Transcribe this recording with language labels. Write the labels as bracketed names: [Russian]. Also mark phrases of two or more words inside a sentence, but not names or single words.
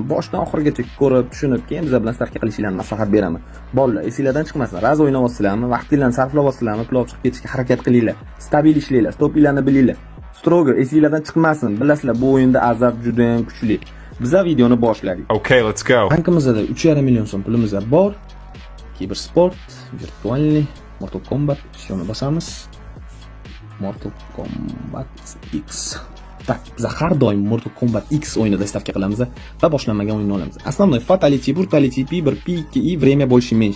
[Uzbek] Boshdan oxirigacha ko'rib, tushunib, keyin biz bilan stavka qilishinglarni maslahat beraman. Bolalar, esinglardan chiqmasin. Raz o'ynayapsizlarmi, vaqtinglarni sarflayapsizlarmi, pul olib chiqib ketishga harakat qilinglar. Stabil ishlanglar, stopinglarni bilinglar. Strogo esinglardan chiqmasin. Bilasizlar, bu o'yinda azab juda ham kuchli. Bizlar videoni boshladik. [English] Okay, let's go. [Uzbek] Bankimizda 3,5 million so'm pulimiz bor. Kibersport, virtualniy, Mortal Kombat ishini bosamiz. Mortal Kombat X. Tak, biz har doim Mortal Kombat X o'yinida stavka qilamiz va boshlanmagan o'yinni olamiz. [Russian] Основной [English] fatality, brutality, [Russian] P1, P2 и время больше меньше.